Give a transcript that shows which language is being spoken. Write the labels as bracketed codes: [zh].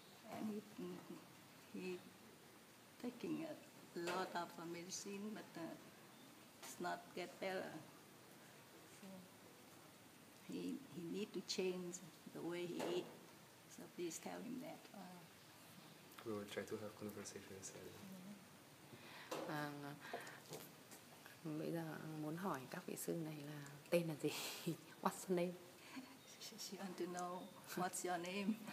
[en] And he taking a lot of medicine, but it's not get better. So he need to change the way he eat. So please tell him that. We will try to have conversations. [vi] Bây giờ muốn hỏi các vị sư này là tên là gì? [en] What's your name? She want to know what's your name.